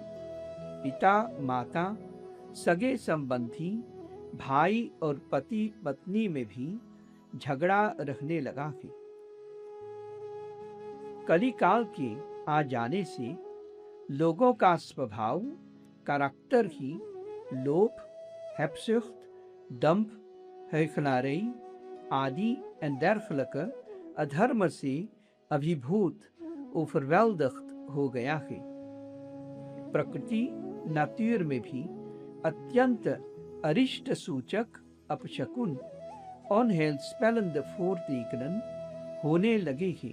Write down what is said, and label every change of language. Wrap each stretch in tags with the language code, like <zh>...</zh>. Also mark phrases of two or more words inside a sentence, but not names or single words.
<hi>पिता माता, सगे संबंधी, भाई और पति पत्नी में भी झगड़ा रहने लगा है। कलिकाल के आ जाने से लोगों का स्वभाव, कैरेक्टर ही लोभ, hebzucht, दंभ, huichelarij आदि</hi> <nl>en dergelijke</nl> <hi>अधर्म से अभिभूत overweldigd हो गया है। प्रकृति नातुर में भी अत्यंत अरिष्ट सूचक अपशकुन</hi> <nl>onheilspellende voortekenen</nl> <hi>होने लगे हैं।</hi>